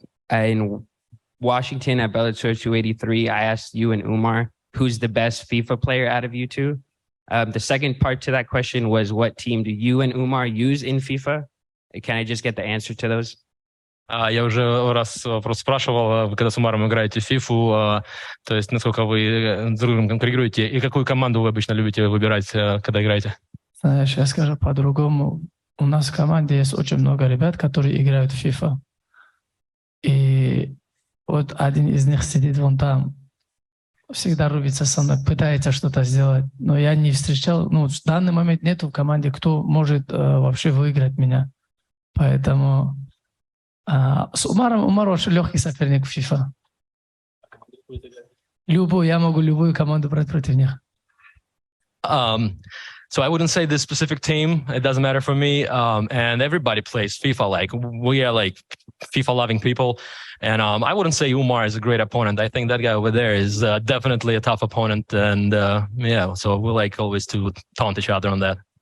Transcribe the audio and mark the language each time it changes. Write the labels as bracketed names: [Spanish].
[English] In Washington at Bellator 283, I asked you and Umar, who's the best FIFA player out of you two? The second part to that question was, what team do you and Umar use in FIFA? Can I just get the answer to those? [Russian] Я уже раз вопрос спрашивал, вы когда с Умаром играете в FIFA, то есть насколько вы с другом конкурируете, и какую команду вы обычно любите выбирать, когда играете? Знаешь, я скажу по-другому. У нас в команде есть очень много ребят, которые играют в FIFA. И вот один из них сидит вон там, всегда рубится со мной, пытается что-то сделать. Но я не встречал, в данный момент нету в команде, кто может вообще выиграть меня. Поэтому с Умаром очень легкий соперник в FIFA. Я могу любую команду брать против них. [English] So I wouldn't say this specific team. It doesn't matter for me. And everybody plays FIFA. Like, we are like FIFA loving people. And I wouldn't say Umar is a great opponent. I think that guy over there is definitely a tough opponent. And so we like always to taunt each other on that.